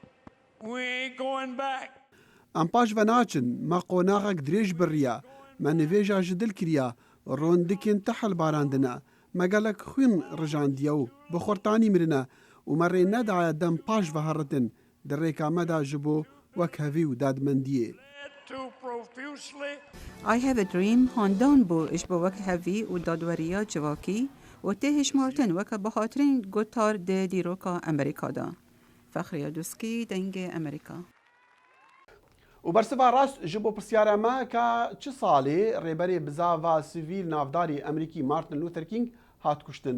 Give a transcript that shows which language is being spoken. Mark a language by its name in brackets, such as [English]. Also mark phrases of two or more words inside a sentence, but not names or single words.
[Kurdish] Em paş ve naçin, me qonaxek dirêj biriya, me nivêja ji dil kiriya, rondikên tehil barandine, me gelek xwîn rijandiye û bi xurtanî mirine û me rê nedaye dem paş ve heritin di rêka me de ji bo wek hevî û dadmendiyê. [English] I have a dream [Kurdish] handan bû ji bo wek hevî û dadweriya civakî û tê hişmartin weke bihatirîn gotar di dîroka Amerîka da. Fexriya Duskî, dengê Amerîka. û bersiva rast ji bo pirsyara me ka çi salê rêberê bizava sivîl navdarî Emerîkî Martin Luther King hat kuştin.